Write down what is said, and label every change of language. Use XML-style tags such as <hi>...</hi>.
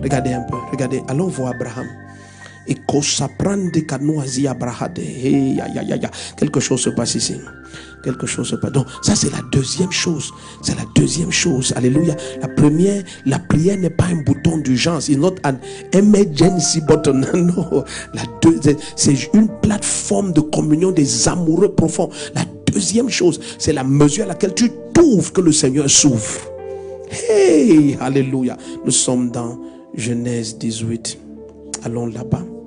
<fr>Regardez un peu, regardez. Allons voir Abraham. Et qu'on s'apprend des canoises Abraham. Quelque chose se passe ici. Quelque chose se passe. Donc, ça, c'est la deuxième chose. C'est la deuxième chose. Alléluia. La première, la prière n'est pas un bouton d'urgence.</fr> <en>It's not an emergency button.</en> <fr>Non. La deuxième, c'est une plateforme de communion des amoureux profonds. La deuxième chose, c'est la mesure à laquelle tu t'ouvres que le Seigneur s'ouvre. Hey, alléluia. Nous sommes dans Genèse 18. Allons là-bas.</fr>